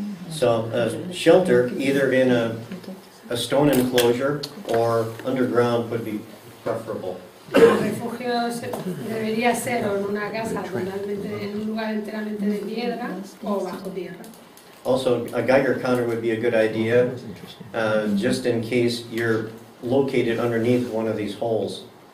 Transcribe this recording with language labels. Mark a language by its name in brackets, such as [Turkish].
[English] So shelter, either in a stone enclosure or underground, would be preferable. [Spanish] El refugio debería ser o en una casa totalmente, en un lugar enteramente de piedra o bajo tierra. [English] Also, a Geiger counter would be a good idea, just in case you're located underneath one of these holes.